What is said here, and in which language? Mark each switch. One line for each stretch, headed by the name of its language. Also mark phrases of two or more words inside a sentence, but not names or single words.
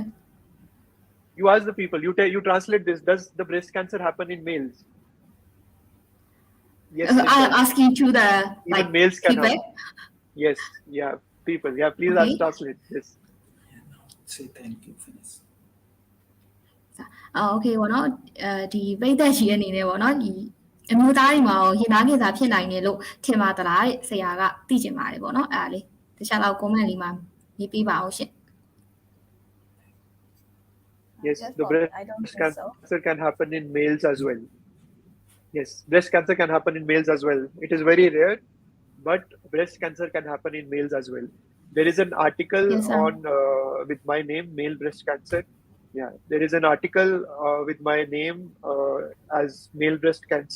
English: You ask the people, you translate this, does the breast cancer happen in males? Yes, it I'm does. asking to the Even like males can feedback have. Yes, yeah, people. Yeah, please Okay. ask, translate this. Say thank you, finish.
Burmese: โอเคပေါ့နော်ဒီပိတ်သက်ရှိအနေနဲ့ပေါ့နော်ဒီအမျိုးသားတွေမှာရောရင်သားကင်ဆာဖြစ်နိုင်တယ်လို့ထင်ပါသလားဆရာကသိချင်ပါတယ်ပေါ့နော်အဲ့ဒါလေးတခြားတော့ comment လေးမှာရေးပေးပါအောင်ရှင်
English: Yes, Yes, the Bobby, breast I don't think so. cancer can happen in males as well. Yes, breast cancer can happen in males as well. It is very rare, but breast cancer can happen in males as well. There is an article Yes, sir. on with my name, male breast cancer. Yeah, there is an article with my name as male breast cancer.